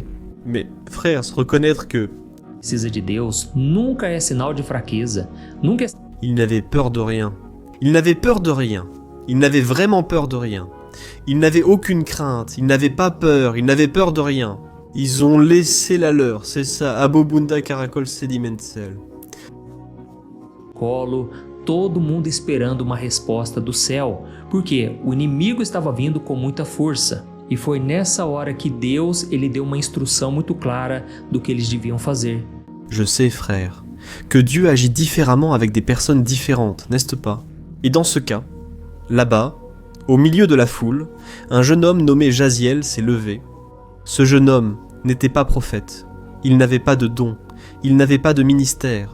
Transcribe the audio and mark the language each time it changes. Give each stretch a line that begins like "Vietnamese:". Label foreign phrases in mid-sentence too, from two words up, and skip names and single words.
French: Mais frère, se reconnaître que il n'avait peur de rien. Il n'avait peur de rien. Il n'avait vraiment peur de rien. Il n'avait aucune crainte. Il n'avait pas peur. Il n'avait peur de rien. Ils ont laissé la leur, c'est ça. Abobunda caracol sedimentsel.
Portuguese: Todo mundo esperando uma resposta do céu, porque o inimigo estava vindo com muita força. E foi nessa hora que Deus ele deu uma instrução muito clara do que eles deviam fazer.
French: Je sais, frère, que Dieu agit différemment avec des personnes différentes, n'est-ce pas? Et dans ce cas, là-bas, au milieu de la foule, un jeune homme nommé Jaziel s'est levé. Ce jeune homme n'était pas prophète, il n'avait pas de don, il n'avait pas de ministère.